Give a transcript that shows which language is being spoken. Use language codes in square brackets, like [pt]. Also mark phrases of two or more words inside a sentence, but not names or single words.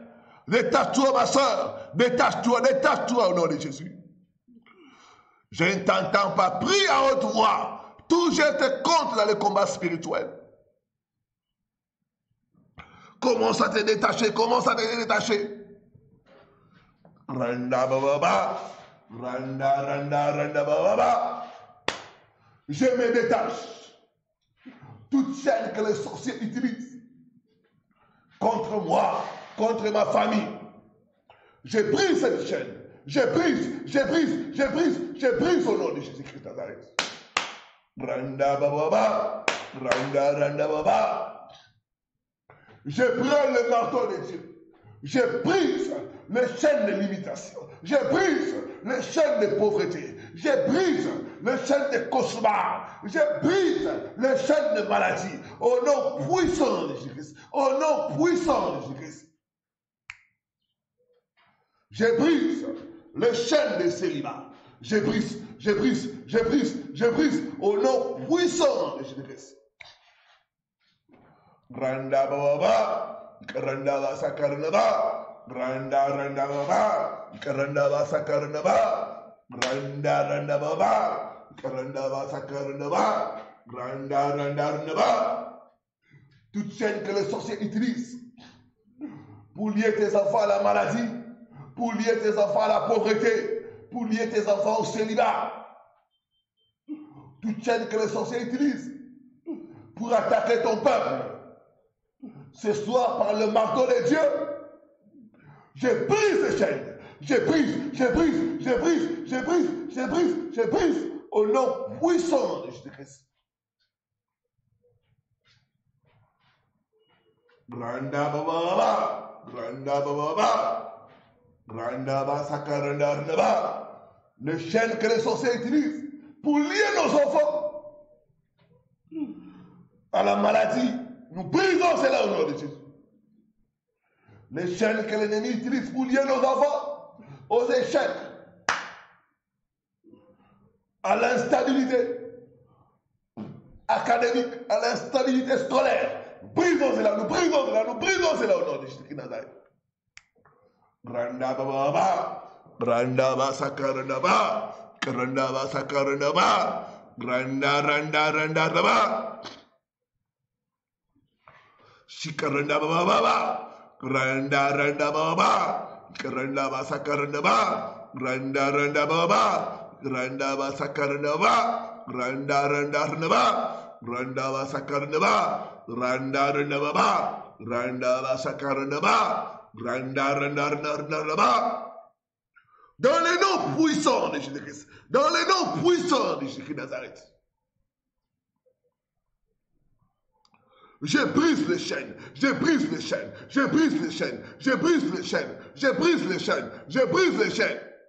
[fr] Détache-toi ma soeur. Détache-toi, détache-toi au nom de Jésus. Je ne t'entends pas. Prie à haute voix. Tout jette contre dans le combat spirituel. Commence à te détacher. Commence à te détacher. Randa bababa. Randa, randa, randa bababa. Je me détache. Toute chaîne que les sorciers utilisent contre moi, contre ma famille. Je brise cette chaîne. Je brise, je brise, je brise, je brise au nom de Jésus-Christ de Nazareth. Randa bababa, randa randa baba. Je prends le marteau de Dieu. Je brise les chaînes de limitation. Je brise les chaînes de pauvreté. Je brise les chaînes de cauchemar. Je brise les chaînes de maladie. Au nom puissant de Jésus-Christ. Au nom puissant de Jésus-Christ. Je brise les chaînes de célibat. Je brise, je brise, je brise, je brise au nom puissant de Jésus-Christ. Randa baba, randa basa karnaba, randa randa baba, randa basa karnaba, randa randa baba, randa basa karnaba, randa randa randa. Toute chaîne que les sorciers utilisent pour lier tes enfants à la maladie, pour lier tes enfants à la pauvreté, pour lier tes enfants au célibat. Toute chaîne que les sorciers utilisent pour attaquer ton peuple. Ce soir, par le marteau de Dieu, je brise ces chaînes. Je brise, je brise, je brise, je brise, je brise, je brise. Au nom puissant de Jésus-Christ. Granda baba, granda baba, granda ba sakaranda baba. Les chaînes que les sorciers utilisent pour lier nos enfants à la maladie, nous brisons cela au nom de Jésus. Les chaînes que l'ennemi utilise pour lier nos enfants aux échecs, à l'instabilité académique, à l'instabilité scolaire. Nous brisons cela, nous brisons cela, nous brisons cela au nom de Jésus de Nazareth. Granda baba, granda ba sakaranda ba, granda ba sakaranda ba, granda randa randa ba, shikaranda baba baba, granda randa baba, granda ba sakaranda ba, granda randa baba, granda ba sakaranda ba, granda randa randa ba, granda ba sakaranda ba, granda randa baba, granda ba sakaranda ba. Dans les noms puissants de Jésus-Christ, dans les noms puissants de Jésus-Christ de Nazareth, je brise les chaînes, je brise les chaînes, je brise les chaînes, je brise les chaînes, je brise les chaînes, je brise les chaînes.